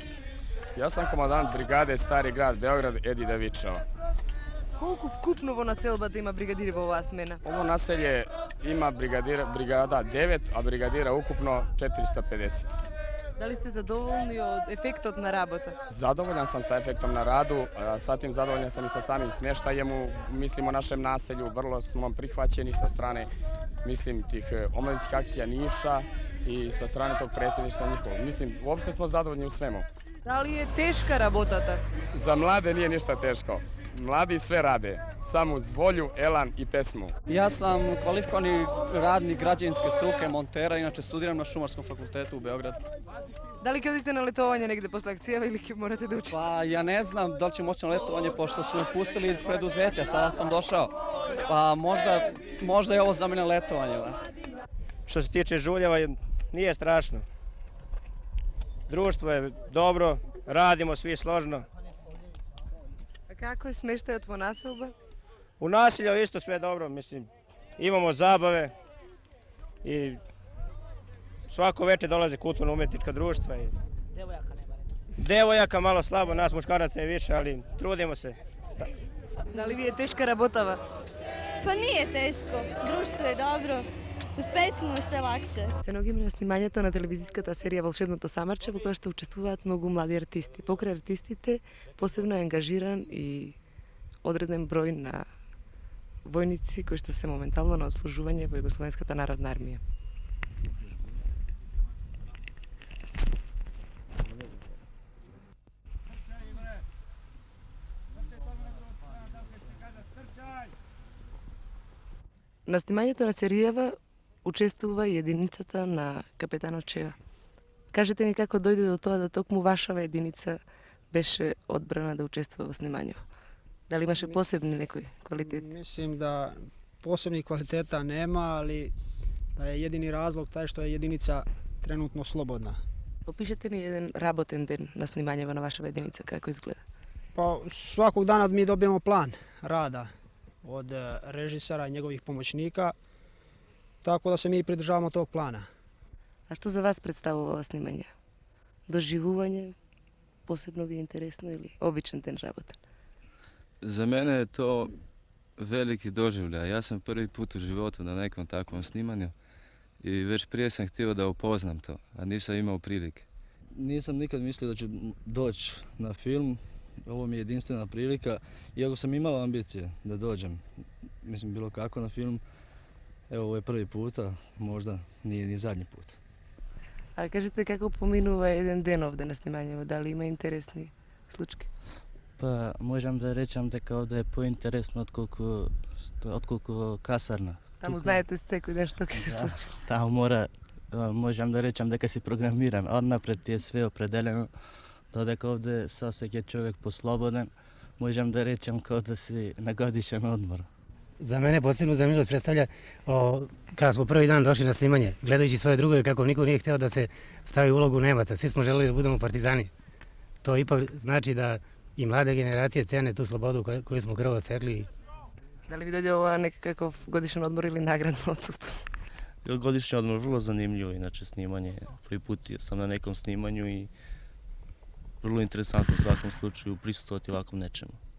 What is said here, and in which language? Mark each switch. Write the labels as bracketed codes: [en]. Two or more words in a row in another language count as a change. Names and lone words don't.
[sr] Јас сам командант бригаде Стари град Београд Еди Давичева. [mk] Колку вкупно во населбата има бригадири во оваа смена? [sr] Ово населје има бригада 9, а бригадира укупно 450. [mk] Дали сте задоволни од ефектот на работа? [sr] Задоволjan sam sa efektom na radu, sa tim zadovoljan sam i sa samim smještajem, mislim o našem naselju, vrlo smo prihvaćeni sa strane, mislim, tih omladinskih akcija Niša i sa strane tog predsjedništva njihovog. Mislim, uopšte smo zadovoljni u svemu. Da li je teška работата? Za mlade nije ništa teško. Mladi sve rade, samo uz volju, elan i pesmu. Ja sam kvalifikovani radnik građevinske struke, montera, inače studiram na Šumarskom fakultetu u Beogradu. [mk] Da li ќе одите на летовање негде после акцијава или ќе morate да учите? [sr] Pa ja ne znam da li ću moći na letovanje pošto su me pustili iz preduzeća, sada sam došao. Pa možda je ovo za mene letovanje. Da. Što se tiče žuljeva, nije strašno. Društvo je dobro, radimo svi složno. [mk] A kako je smeštajot во naselba? [sr] U naselju isto sve dobro, mislim, imamo zabave i svako večer dolaze kulturno-umjetnička društva. Devojaka malo slabo, nas muškaraca je više, ali trudimo se. Da li vi je teška работава? Pa nije teško, društvo je dobro, успесено sve lakše. [mk] Се наоѓаме на снимањето на телевизиската серија Волшебното самарче во која што учествуваат многу млади артисти. Покрај артистите, посебно е ангажиран и одреден број на војници кои што се моментално на отслужување во Југословенската народна армија. На снимањето на серијава учествува и единицата на капетанот Чева. Кажете ми како дојде до тоа да токму вашава единица беше одбрана да учествува во снимањето? Дали имаше посебни некои квалитети? [sr] Mislim da posebnih kvaliteta nema, ali da je jedini razlog taj što je jedinica trenutno slobodna. [mk] Опишете ни еден работен ден на снимањево на вашава единица, како изгледа? [sr] Pa svakog dana mi dobijemo plan rada od režisera i njegovih pomoćnika, tako da se mi pridržavamo tog plana. [mk] А што за вас представува ова снимање? Доживување, посебно ви е интересно или обичен ден работен? [sr] Za mene je to veliki doživljaj. Ja sam prvi put u životu na nekom takvom snimanju i već prije sam htio da upoznam to, a nisam imao prilike. Nisam nikad mislio da ću doći na film, ovo mi je jedinstvena prilika, iako sam imao ambicije da dođem, mislim bilo kako na film, evo ovo je prvi puta, možda nije ni zadnji put. [mk] А кажете како поминува еден ден овде на снимањево, дали има интересни случаи? [sr] Pa možem da rečem дека ovdje je pointeresno отколку kasarna. [mk] Таму знаете секој ден што ќе се случи. [sr] Tamo mora, možem da rečem дека si programiran, odnapred ti je sve opredeljeno, dodeka ovdje se osjeća čovjek poslobodan, možem da rečem kao da si na godišnjem odmoru. Za mene posebnu zanimljivost predstavlja kada smo prvi dan došli na snimanje, gledajući svoje drugove kako niko nije htio da se stavi u ulogu Nemaca, svi smo želeli da budemo partizani. To ipak znači da i mlade generacije cene tu slobodu koju smo krvo stekli. [mk] Дали ви дојде ова некаков годишен одмор или наградно отсуство? [sr] Godišnji odmor vrlo zanimljivo, inače snimanje. Prvi put sam na nekom snimanju i vrlo interesantno u svakom slučaju prisustvovati ovakvom nečemu.